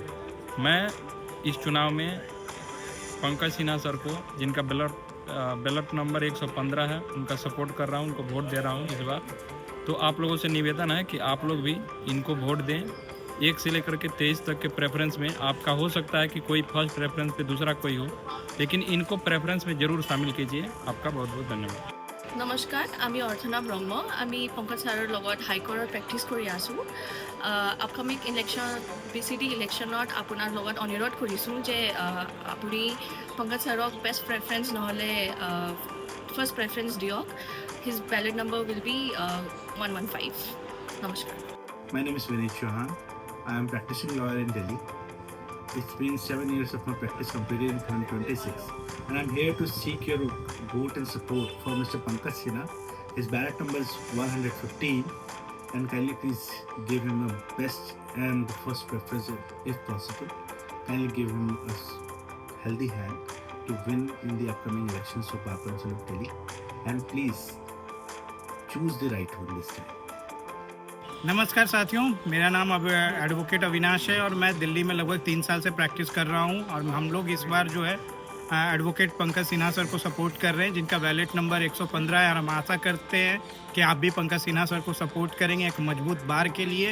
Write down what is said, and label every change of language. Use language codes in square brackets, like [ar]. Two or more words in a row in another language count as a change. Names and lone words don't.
[hi] मैं इस चुनाव में पंकज सिन्हा सर को, जिनका बैलेट नंबर 115 है, उनका सपोर्ट कर रहा हूँ, उनको वोट दे रहा हूँ इस बार। तो आप लोगों से निवेदन है कि आप लोग भी इनको वोट दें। 1 से लेकर के 23 तक के प्रेफरेंस में आपका हो सकता है कि कोई [en] first preference [hi] पे दूसरा कोई हो, लेकिन इनको प्रेफरेंस में ज़रूर शामिल कीजिए। आपका बहुत बहुत धन्यवाद। [as] নমস্কাৰ, আমি অৰ্থনা ব্ৰহ্ম। আমি পংকজ ছাৰৰ লগত হাইকোৰ্টৰ প্ৰেক্টিছ কৰি আছোঁ। [en] upcoming election [as] BCD ইলেকশ্যনত আপোনাৰ লগত অনুৰোধ কৰিছোঁ যে আপুনি পংকজ ছাৰক [en] best preference [as] নহ'লে [en] first preference [as] দিয়ক। [en] His ballot number will be 115. [as] নমস্কাৰ। [en] My name is Vinay Chauhan. I am practicing lawyer in Delhi. It's been 7 years of my practice completed in 2026, and I'm here to seek your vote and support for Mr. Pankaj Sinha. His ballot number is 115, and kindly please give him a best and the first preference if possible. Kindly give him a healthy hand to win in the upcoming elections of Bar Council of Delhi, and please choose the right one this time. [hi] नमस्कार साथियों, मेरा नाम अब एडवोकेट अविनाश है और मैं दिल्ली में लगभग 3 साल से प्रैक्टिस कर रहा हूं। और हम लोग इस बार जो है एडवोकेट पंकज सिन्हा सर को सपोर्ट कर रहे हैं, जिनका बैलेट नंबर 115 है। और हम आशा करते हैं कि आप भी पंकज सिन्हा सर को सपोर्ट करेंगे एक मजबूत बार के लिए।